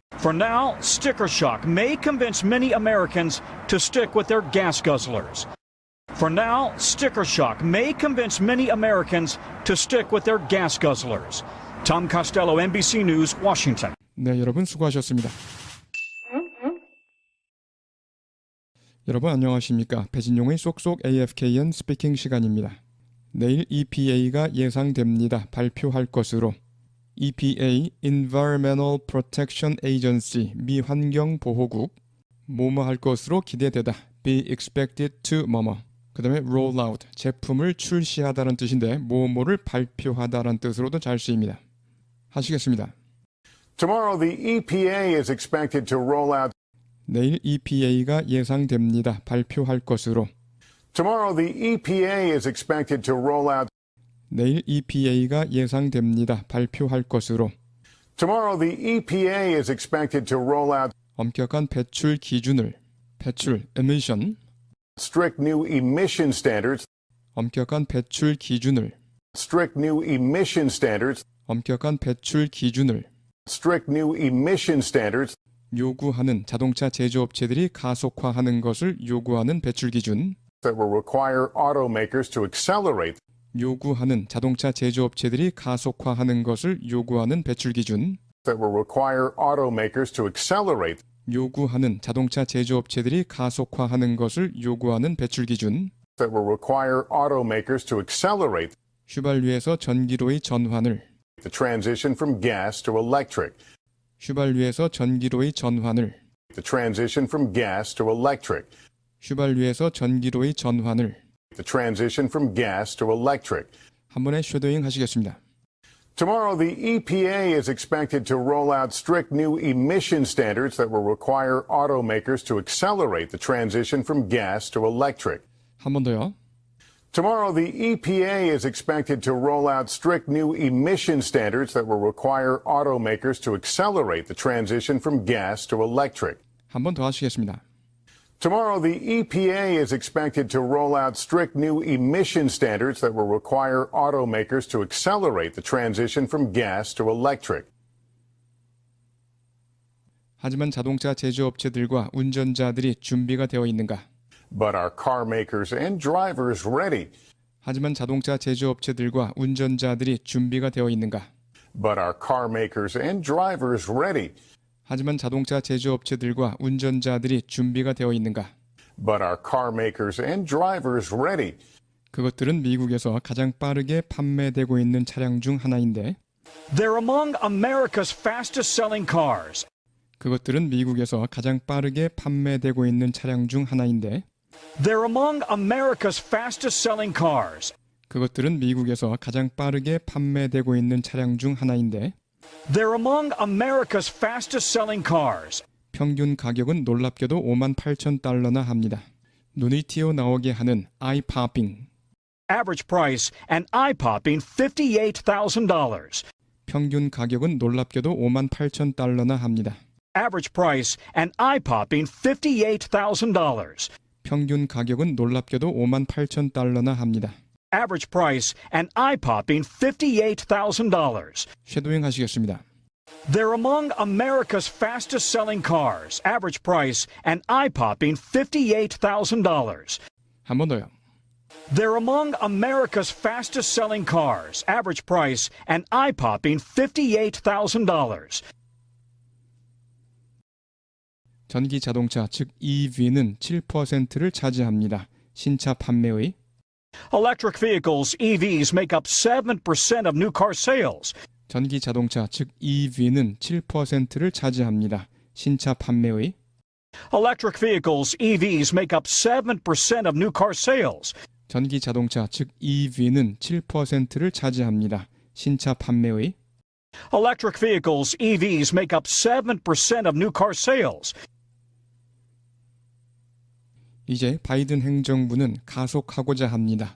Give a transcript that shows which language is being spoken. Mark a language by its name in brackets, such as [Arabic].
[English] For now, sticker shock may convince many Americans to stick with their gas guzzlers. For now, sticker shock may convince many Americans to stick with their gas guzzlers. Tom Costello, NBC News, Washington. [Korean] 네, 여러분 수고하셨습니다. 여러분 안녕하십니까? 배진용의 쏙쏙 AFKN 스피킹 시간입니다. 내일 EPA가 예상됩니다. 발표할 것으로. EPA, Environmental Protection Agency, 미 환경보호국, 뭐뭐 할 것으로 기대되다. [English] Be expected to [Korean] 뭐뭐. 그 다음에 roll out, 제품을 출시하다는 뜻인데 뭐뭐를 발표하다는 뜻으로도 잘 쓰입니다. 하시겠습니다. [English] Tomorrow, the EPA is expected to roll out. [Korean] 내일 EPA가 예상됩니다. 발표할 것으로. [English] Tomorrow, the EPA is expected to roll out. [Korean] 내일 EPA가 예상됩니다. 발표할 것으로. [English] Tomorrow, the EPA is expected to roll out [Korean] 엄격한 배출 기준을, 배출, emission, [English] strict new emission standards, [Korean] 엄격한 배출 기준을, [English] strict new emission standards, [Korean] 엄격한 배출 기준을 [English] strict new emission standards [Korean] 요구하는 자동차 제조업체들이 가속화하는 것을 요구하는 배출 기준, [English] that will require automakers to accelerate [Korean] 요구하는 자동차 제조업체들이 가속화하는 것을 요구하는 배출 기준, [English] that will require automakers to accelerate [Korean] 요구하는 자동차 제조업체들이 가속화하는 것을 요구하는 배출 기준, [English] that will require automakers to accelerate [Korean] 휘발유에서 전기로의 전환을, [English] the transition from gas to electric, [Korean] 휘발유에서 전기로의 전환을, [English] the transition from gas to electric, [Korean] 휘발유에서 전기로의 전환을. [English] the transition from gas to electric. [Korean] 한 번에 쉐도잉 하시겠습니다. [English] Tomorrow, the EPA is expected to roll out strict new emission standards that will require automakers to accelerate the transition from gas to electric. [Korean] 한 번 더요. [English] Tomorrow, the EPA is expected to roll out strict new emission standards that will require automakers to accelerate the transition from gas to electric. [Korean] 한 번 더 하시겠습니다. [English] Tomorrow, the EPA is expected to roll out strict new emission standards that will require automakers to accelerate the transition from gas to electric. [Korean] 하지만 자동차 제조업체들과 운전자들이 준비가 되어 있는가? [English] But are car makers and drivers ready? [Korean] 하지만 자동차 제조업체들과 운전자들이 준비가 되어 있는가? [English] But are car makers and drivers ready? [Korean] 하지만 자동차 제조업체들과 운전자들이 준비가 되어 있는가? [English] But are car makers and drivers ready? [Korean] 그것들은 미국에서 가장 빠르게 판매되고 있는 차량 중 하나인데 [English] They're among America's fastest selling cars. [Korean] 그것들은 미국에서 가장 빠르게 판매되고 있는 차량 중 하나인데 [English] They're among America's fastest selling cars. [Korean] 그것들은 미국에서 가장 빠르게 판매되고 있는 차량 중 하나인데 [English] They're among America's fastest selling cars. [Korean] 평균 가격은 놀랍게도 58,000달러나 합니다. 눈이 튀어나오게 하는 eye-popping. [English] Average price, an eye-popping $58,000. [Korean] 평균 가격은 놀랍게도 58,000달러나 합니다. [English] Average price, an eye-popping $58,000. [Korean] 평균 가격은 놀랍게도 58,000달러나 합니다. [English] Average price, an eye-popping $58,000. [Korean] 쉐도잉 하시겠습니다. [English] They're among America's fastest selling cars. Average price, an eye-popping $58,000. [Korean] 한 번 더요. [English] They're among America's fastest selling cars. Average price, an eye-popping $58,000. [Korean] 전기 자동차 즉 EV는 7%를 차지합니다. 신차 판매의 [English] Electric vehicles, EVs, make up 7% of new car sales. [Korean] 전기 자동차 즉 EV는 7%를 차지합니다. 신차 판매의 [English] Electric vehicles, EVs, make up 7% of new car sales. [Korean] 전기 자동차 즉 EV는 7%를 차지합니다. 신차 판매의 [English] Electric vehicles, EVs, make up 7% of new car sales. [Korean] 이제 바이든 행정부는 가속하고자 합니다.